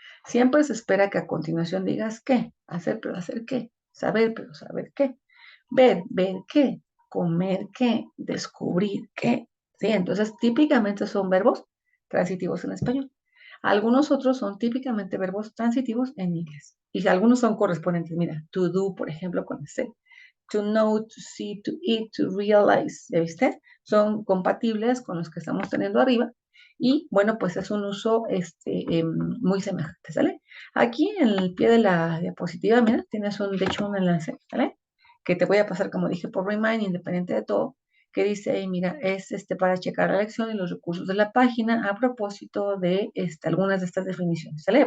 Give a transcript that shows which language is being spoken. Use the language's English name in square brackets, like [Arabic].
[Spanish] Siempre se espera que a continuación digas qué, hacer, pero hacer qué, saber, pero saber qué, ver qué, comer qué, descubrir qué. ¿Sí? Entonces, típicamente son verbos transitivos en español. Algunos otros son típicamente verbos transitivos en inglés. Y algunos son correspondientes. Mira, to do, por ejemplo, con ese. [English] To know, to see, to eat, to realize. [Spanish] ¿Ya viste? Son compatibles con los que estamos teniendo arriba. Y bueno, pues es un uso muy semejante, ¿sale? Aquí en el pie de la diapositiva, mira, tienes de hecho un enlace, ¿sale? Que te voy a pasar, como dije, por Remind, independiente de todo, que dice ahí, mira, es para checar la lección y los recursos de la página a propósito de algunas de estas definiciones, ¿sale?